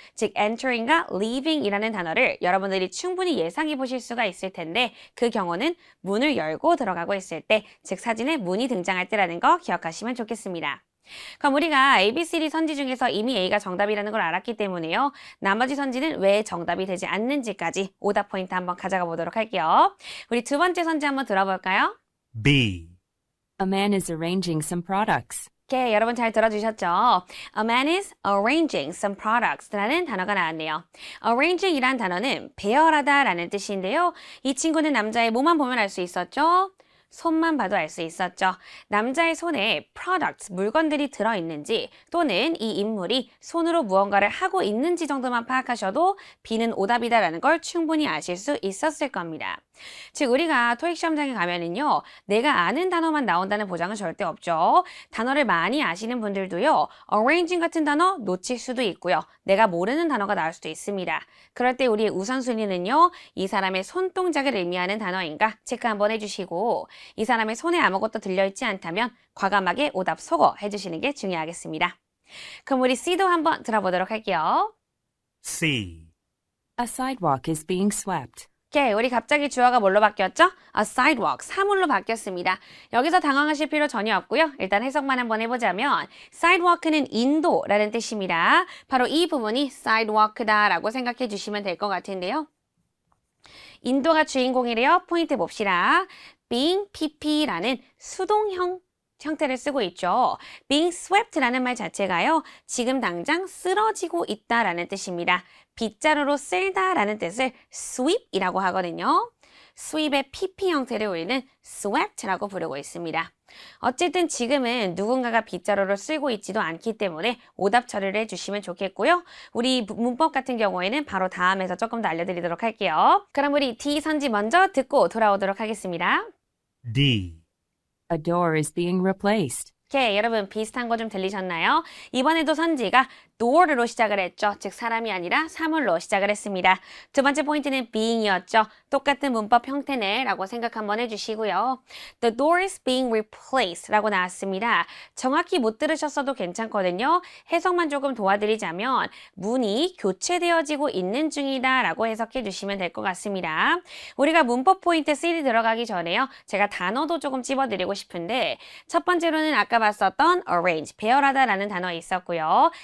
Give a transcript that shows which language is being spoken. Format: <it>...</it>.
<ko>즉 entering과 leaving이라는 단어를 여러분들이 충분히 예상해 보실 수가 있을 텐데 그 경우는 문을 열고 들어가고 있을 때, 즉 사진에 문이 등장할 때라는 거 기억하시면 좋겠습니다. 그럼 우리가 ABCD 선지 중에서 이미 A가 정답이라는 걸 알았기 때문에요. 나머지 선지는 왜 정답이 되지 않는지까지 오답 포인트 한번 가져가 보도록 할게요. 우리 두 번째 선지 한번 들어볼까요?</ko> <en>B. A man is arranging some products.</en> <ko>오케이, 여러분 잘 들어주셨죠?</ko> <en>A man is arranging some products</en> <ko>라는 단어가 나왔네요. arranging 이란 단어는 배열하다 라는 뜻인데요. 이 친구는 남자의 몸만 보면 알 수 있었죠? 손만 봐도 알 수 있었죠. 남자의 손에 products, 물건들이 들어있는지 또는 이 인물이 손으로 무언가를 하고 있는지 정도만 파악하셔도 B는 오답이다라는 걸 충분히 아실 수 있었을 겁니다. 즉 우리가 토익 시험장에 가면은요. 내가 아는 단어만 나온다는 보장은 절대 없죠. 단어를 많이 아시는 분들도요. arranging 같은 단어 놓칠 수도 있고요. 내가 모르는 단어가 나올 수도 있습니다. 그럴 때 우리의 우선순위는요. 이 사람의 손동작을 의미하는 단어인가 체크 한번 해주시고 이 사람의 손에 아무것도 들려있지 않다면 과감하게 오답 소거 해주시는 게 중요하겠습니다. 그럼 우리 C도 한번 들어보도록 할게요.</ko> <en>C. A sidewalk is being swept.</en> <ko>오케이, 우리 갑자기 주어가 뭘로 바뀌었죠? A sidewalk, 사물로 바뀌었습니다. 여기서 당황하실 필요 전혀 없고요. 일단 해석만 한번 해보자면 sidewalk는 인도라는 뜻입니다. 바로 이 부분이 sidewalk다라고 생각해 주시면 될 것 같은데요. 인도가 주인공이래요. 포인트 봅시다. being pp라는 수동형 형태를 쓰고 있죠. being swept 라는 말 자체가요. 지금 당장 쓰러지고 있다라는 뜻입니다. 빗자루로 쓸다라는 뜻을 sweep이라고 하거든요. sweep의 PP 형태를 우리는 swept,라고 부르고 있습니다. 어쨌든 지금은 누군가가 빗자루를 쓸고 있지도 않기 때문에 오답 처리를 해주시면 좋겠고요. 우리 문법 같은 경우에는 바로 다음에서 조금 더 알려드리도록 할게요. 그럼 우리 D 선지 먼저 듣고 돌아오도록 하겠습니다.</ko> <en>D. A door is being replaced.</en> <ko>오케이, 여러분 비슷한 거 좀 들리셨나요? 이번에도 선지가 door로 시작을 했죠. 즉 사람이 아니라 사물로 시작을 했습니다. 두 번째 포인트는 being이었죠. 똑같은 문법 형태네 라고 생각 한번 해주시고요.</ko> <en>The door is being replaced</en> <ko>라고 나왔습니다. 정확히 못 들으셨어도 괜찮거든요. 해석만 조금 도와드리자면 문이 교체되어지고 있는 중이다 라고 해석해 주시면 될 것 같습니다. 우리가 문법 포인트 C 들어가기 전에요. 제가 단어도 조금 찝어드리고 싶은데 첫 번째로는 아까 봤었던 arrange, 배열하다 라는 단어 있었고요.</ko>